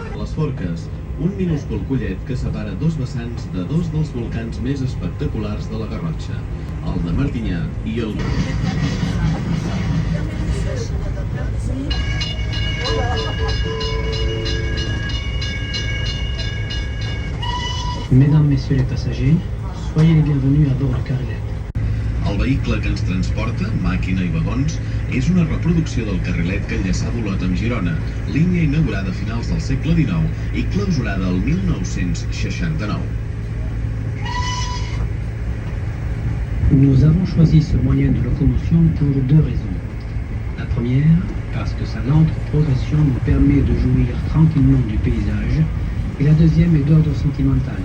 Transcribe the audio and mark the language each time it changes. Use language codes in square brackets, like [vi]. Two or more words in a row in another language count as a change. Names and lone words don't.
[ca] dels Forques, un minúscul collet que separa dos vessants de dos dels volcans més espectaculars de la Garrotxa, el de Martinyà i el [fr] Mesdames, Messieurs les passagers, soyez les bienvenus à bord du Carrilet. [ca] El vehicle que ens transporta, màquina i vagons, és una reproducció del carrilet que enllaçava Olot amb Girona, línia inaugurada a finals del segle XIX i clausurada el 1969. [fr] Nous avons choisi ce moyen de locomotion pour deux raisons. La première, parce que sa lente progression nous permet de jouir tranquillement du paysage, et la deuxième est d'ordre sentimental.